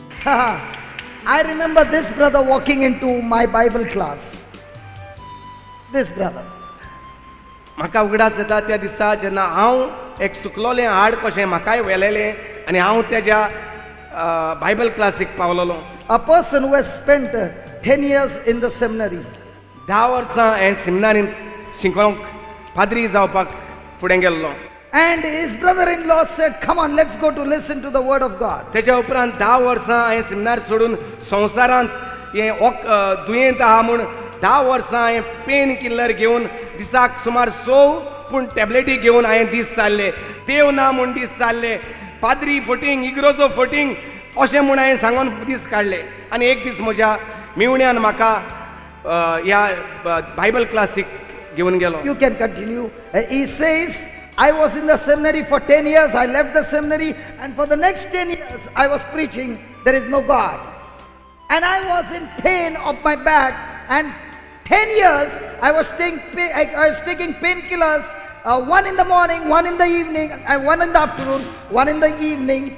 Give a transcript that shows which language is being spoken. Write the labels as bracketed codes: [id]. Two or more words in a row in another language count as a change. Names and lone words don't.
[en] I remember this brother walking into my Bible class. This brother. [kok] म्हाका उगडास येता त्या दिसा जेन्ना हांव एक सुकलोलें हाड कशें म्हाकाय व्हेलेलें आनी हांव तेज्या बायबल क्लासीक पावलोलो. [en] A person who has spent 10 years in the seminary. [kok] 10 वर्सां हांवें सेमिनारींत शिकोवंक पाद्री जावपाक फुडें गेल्लो. [en] And his brother-in-law said, come on, let's go to listen to the word of God. [kok] तेच्या उपरांत 10 वर्सां हांवें सेमिनार सोडून संवसारांत हें दुयेंत आहा म्हूण 10 वर्सां हांवें [en] pain killer [kok] घेवन दिसाक सुमार 100 टॅबलेटी घेवन हांवें दीस चालले. देव ना म्हूण दीस चालले. पाद्री फटींग इग्रोजो फटींग अशें म्हूण हांवें सांगून दीस काडले. आनी एक दीस म्हज्या मेवण्यान म्हाका ह्या बायबल क्लासीक घेवन गेलो. [en] You can continue. He says, I was in the seminary for 10 years. I left the seminary, and for the next 10 years, I was preaching, there is no God. And I was in pain of my back, and 10 years, I was taking painkillers, one in the morning, one in the evening, and one in the afternoon, one in the evening.